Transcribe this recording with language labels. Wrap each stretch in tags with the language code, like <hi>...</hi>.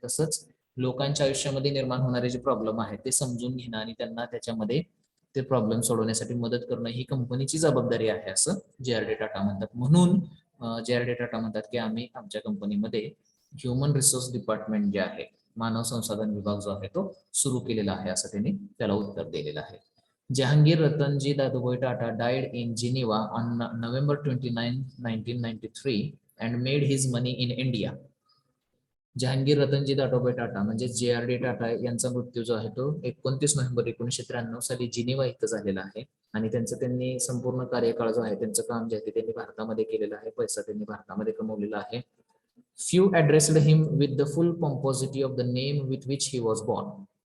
<mr>तसंच लोकांच्या आयुष्यामध्ये निर्माण होणारे जे प्रॉब्लेम आहेत ते समजून घेणं आणि त्यांना त्याच्यामध्ये ते प्रॉब्लेम सोडवण्यासाठी मदत करणं ही कंपनीची जबाबदारी आहे असं JRD टाटा म्हणतात. म्हणून JRD टाटा म्हणतात की आम्ही आमच्या कंपनीमध्ये ह्युमन रिसोर्स डिपार्टमेंट जे आहे, मानव संसाधन विभाग जो आहे तो सुरू केलेला आहे असं त्यांनी त्याला उत्तर दिलेलं आहे.</mr> <en>Jehangir Ratanji Dadabhoy Tata died in Geneva on November 29, 1993 and made his money in India.</en> <mr>Jahangir रतनजी दाटोबा टाटा म्हणजे JRD टाटा यांचा मृत्यू जो आहे तो 29 नोव्हेंबर 1993 साली जिनिव्हा इथं झालेला आहे. आणि त्यांनी संपूर्ण कार्यकाळ जो आहे त्यांचं काम जे आहे ते त्यांनी भारतामध्ये केलेलं आहे. पैसा त्यांनी भारतामध्ये कमवलेला आहे.</mr> <en>Few addressed him with the full pomposity of the name with which he was born.</en>